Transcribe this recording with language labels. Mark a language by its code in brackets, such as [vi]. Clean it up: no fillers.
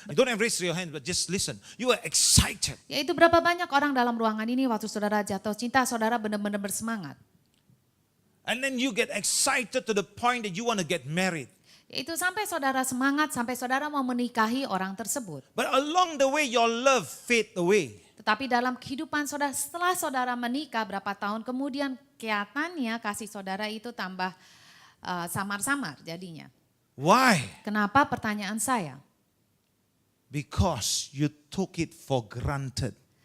[en] You don't have raise your hand, but just listen. You are excited. [id] Yaitu berapa banyak orang dalam ruangan ini waktu saudara jatuh cinta, saudara benar-benar bersemangat. [en] And then you get excited to the point that you want to get married. [id] Yaitu sampai saudara semangat, sampai saudara mau menikahi orang tersebut. [en] But along the way, your love fade away. [id] Tetapi dalam kehidupan saudara, setelah saudara menikah berapa tahun kemudian, kelihatannya kasih saudara itu tambah samar-samar jadinya. [en] Why? [id] Kenapa, pertanyaan saya? [en] Because you took it for granted.